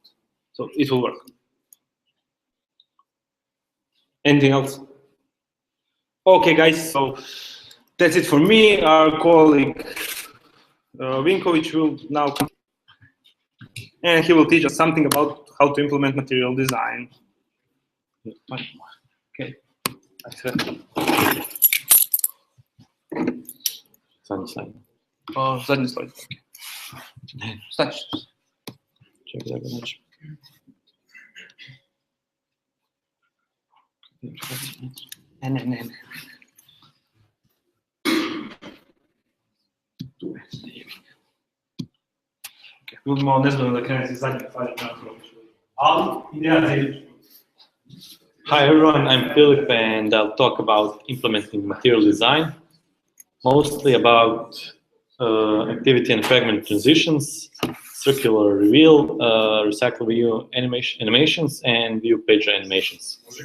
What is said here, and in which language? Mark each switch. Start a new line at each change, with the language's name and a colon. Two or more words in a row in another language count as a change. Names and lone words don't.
English: So it will work. Anything else? Okay, guys. So that's it for me. Our colleague Vinković will now come, and he will teach us something about how to implement material design. Okay.
Croatian: Zadnji slajd. Zadnji slajd. Znači. Čekaj da ga nađem. Ne. Ljudi malo nezgodno da krenem iz zadnjeg slađa. Ali, ideja za iduću.
English: Hi everyone, I'm Filip and I'll talk about implementing material design, mostly about activity and fragment transitions, circular reveal, recycle view animations, and view page animations.